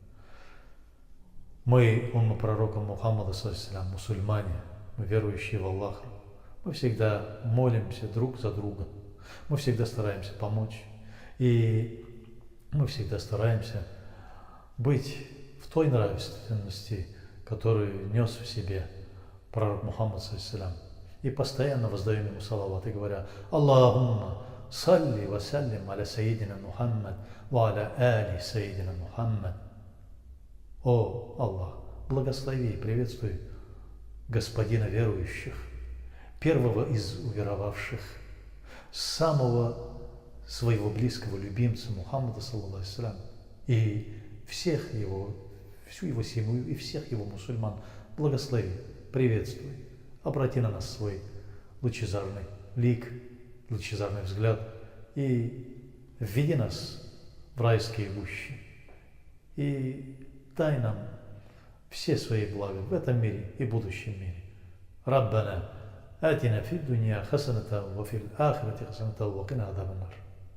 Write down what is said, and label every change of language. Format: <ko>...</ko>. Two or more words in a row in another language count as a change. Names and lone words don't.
<ru>Мы, умма пророка Мухаммада ﷺ, мусульмане, мы верующие в Аллаха, мы всегда молимся друг за друга, мы всегда стараемся помочь, и мы всегда стараемся быть в той нравственности, которую нес в себе пророк Мухаммад ﷺ. И постоянно воздаем ему салават и говоря:</ru> <ar>«اللهم صل وسلم على سيدنا محمد وعلى آل سيدنا محمد».</ar> <ru>О Аллах, благослови и приветствуй господина верующих, первого из уверовавших, самого своего близкого любимца</ru> <ar>محمد صلى الله عليه وسلم,</ar> <ru>и всех его, всю его семью и всех его мусульман благослови, приветствуй, обрати на нас свой лучезарный лик, лучезарный взгляд и введи нас в райские гущи и дай нам все свои блага в этом мире и будущем мире.</ru> <ar>ربنا آتنا في الدنيا حسنة وفي الآخرة حسنة وقنا عذاب النار.</ar>